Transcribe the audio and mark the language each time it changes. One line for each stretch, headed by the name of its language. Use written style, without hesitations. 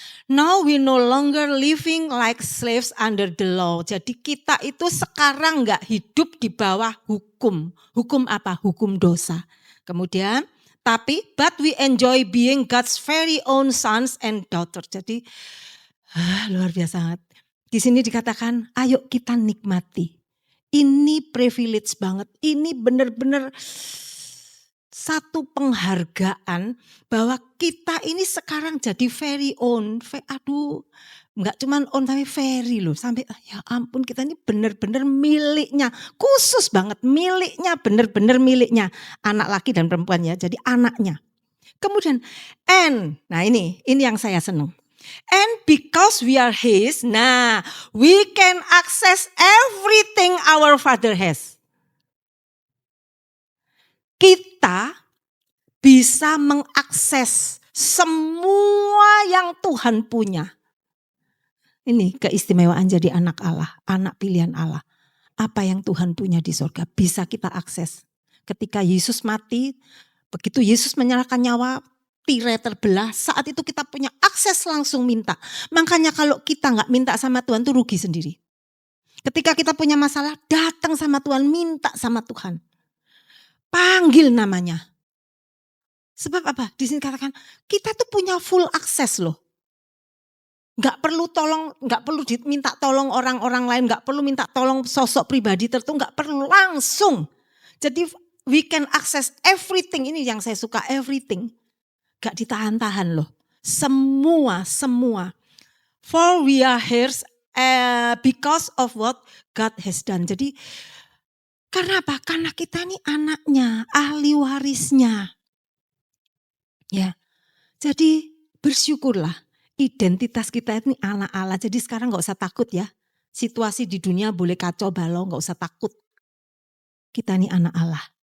English: Now we no longer living like slaves under the law.
Indonesian: Jadi kita itu sekarang enggak hidup di bawah hukum. Hukum apa? Hukum dosa. Kemudian tapi
English: but we enjoy being God's very own sons and daughters.
Indonesian: Jadi luar biasa banget. Di sini dikatakan ayo kita nikmati. Ini privilege banget. Ini benar-benar satu penghargaan bahwa kita ini sekarang jadi
English: very own.
Indonesian: Aduh, enggak cuman own tapi very loh. Sampai ya ampun kita ini benar-benar miliknya. Khusus banget miliknya, benar-benar miliknya. Anak laki dan perempuan ya, jadi anaknya. Kemudian nah ini yang saya senang.
English: And because we are his, nah we can access everything our father has.
Indonesian: Kita bisa mengakses semua yang Tuhan punya. Ini keistimewaan jadi anak Allah, anak pilihan Allah. Apa yang Tuhan punya di surga bisa kita akses. Ketika Yesus mati, begitu Yesus menyerahkan nyawa, tirai terbelah, saat itu kita punya akses langsung minta. Makanya kalau kita nggak minta sama Tuhan tuh rugi sendiri. Ketika kita punya masalah, datang sama Tuhan, minta sama Tuhan. Panggil namanya. Sebab apa? Di sini katakan kita tuh punya full akses loh. Gak perlu diminta tolong orang-orang lain, gak perlu minta tolong sosok pribadi tertentu, gak perlu langsung. Jadi
English: we can access everything,
Indonesian: ini yang saya suka everything. Gak ditahan-tahan loh. Semua.
English: For we are here because of what God has done.
Indonesian: Jadi karena apa? Karena kita ini anaknya, ahli warisnya. Ya, jadi bersyukurlah. Identitas kita ini anak Allah. Jadi sekarang gak usah takut ya. Situasi di dunia boleh kacau balau, gak usah takut. Kita ini anak Allah.